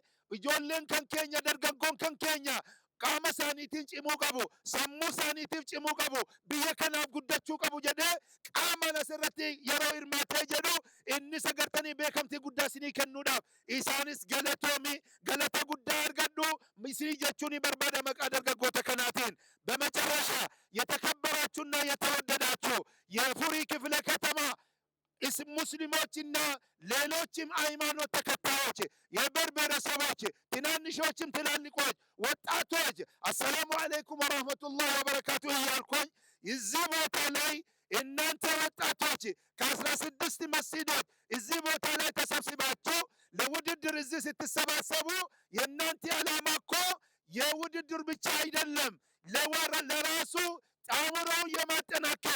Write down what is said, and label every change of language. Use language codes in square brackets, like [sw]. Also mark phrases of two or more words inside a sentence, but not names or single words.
[om] Ijoolleen kan keenya, dargaggoon kan keenya qaama isaaniitiin cimuu qabu, sammuu isaaniitiif cimuu qabu, biyya kanaaf guddachuu qabu jedhee qaama asirratti yeroo hirmaatee jedhu inni sagartanii beekamtii guddaa isinii kennuudhaaf isaanis galatoomi, galata guddaa argadhu isinii jechuun barbaada maqaa dargaggoota kanaatiin. [am] በመጨረሻ የተከበራችሁና የተወደዳችሁ የፉሪ ክፍለ ከተማ ሙስሊሞችና ሌሎችም ሃይማኖት ተከታዮች የብሔር ብሔረሰቦች ትናንሾችም ትላልቆች ወጣቶች [ar] السلام عليكم ورحمة الله وبركاته [am] እያልኩኝ እዚህ ቦታ ላይ እናንተ ወጣቶች ከ16 መስጊዶች እዚህ ቦታ ላይ ተሰብስባችሁ ለውድድር እዚህ ስትሰባሰቡ የእናንተ ዓላማ እኮ የውድድር ብቻ አይደለም፣ ለራሱ አእምሮው የማጠናከር